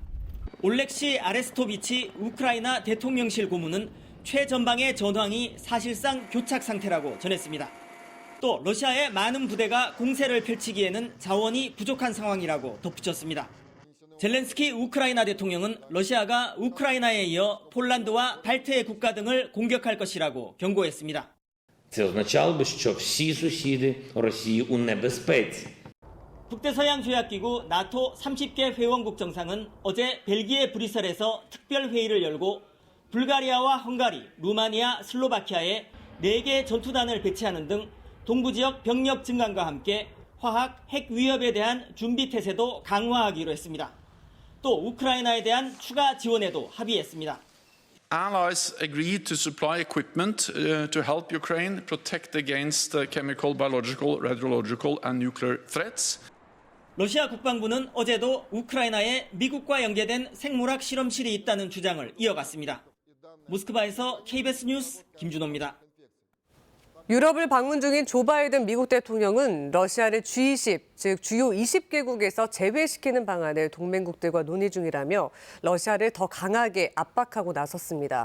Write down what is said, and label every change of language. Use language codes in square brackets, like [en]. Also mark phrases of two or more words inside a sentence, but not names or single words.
[ko] 올렉시 아레스토비치 우크라이나 대통령실 고문은 최전방의 전황이 사실상 교착 상태라고 전했습니다. 또 러시아의 많은 부대가 공세를 펼치기에는 자원이 부족한 상황이라고 덧붙였습니다. 젤렌스키 우크라이나 대통령은 러시아가 우크라이나에 이어 폴란드와 발트해 국가 등을 공격할 것이라고 경고했습니다. [uk] Це означало би, що всі сусіди Росії у небезпеці. [ko] 북대서양조약기구 나토 30개 회원국 정상은 어제 벨기에 브뤼셀에서 특별회의를 열고 불가리아와 헝가리, 루마니아, 슬로바키아에 4개 전투단을 배치하는 등 동부지역 병력 증강과 함께 화학, 핵 위협에 대한 준비 태세도 강화하기로 했습니다. 또 우크라이나에 대한 추가 지원에도 합의했습니다. [en] Allies agreed to supply equipment to help Ukraine protect against chemical, biological, radiological and nuclear threats. [ko] 러시아 국방부는 어제도 우크라이나에 미국과 연계된 생물학 실험실이 있다는 주장을 이어갔습니다. 모스크바에서 KBS 뉴스 김준호입니다. 유럽을 방문 중인 조 바이든 미국 대통령은 러시아를 G20, 즉 주요 20개국에서 제외시키는 방안을 동맹국들과 논의 중이라며 러시아를 더 강하게 압박하고 나섰습니다.